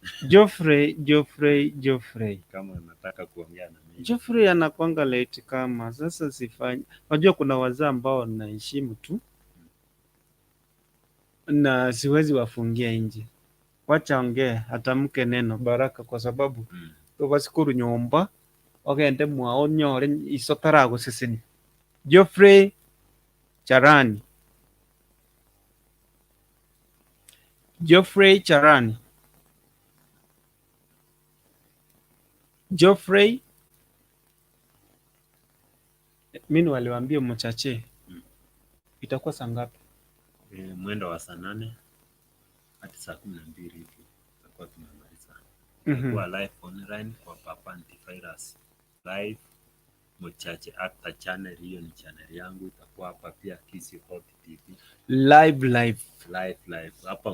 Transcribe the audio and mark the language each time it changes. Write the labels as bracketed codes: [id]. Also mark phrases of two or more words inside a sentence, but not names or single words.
[sw] Geoffrey. Kama unataka kuongea na mimi. Geoffrey anakuanga late kama sasa sifanye. Unajua kuna wazee ambao naheshimu tu. Na siwezi wafungia nje. Wacha ongee atamke neno baraka kwa sababu tubasikuru nyomba. [guz] Ogende mwao nyore isotarago sisini. [sw] Geoffrey Charani. Geoffrey mimi waliwaambia mchache itakuwa saa ngapi? Mwendo wa saa 8 hadi saa 12 hivi tutakuwa tumemaliza. Tutakuwa [en] live online [sw] kwa Papa Antivirus live mchache actor channel, hiyo ni channel yangu, itakuwa hapa pia Kisi Hot TV live hapa.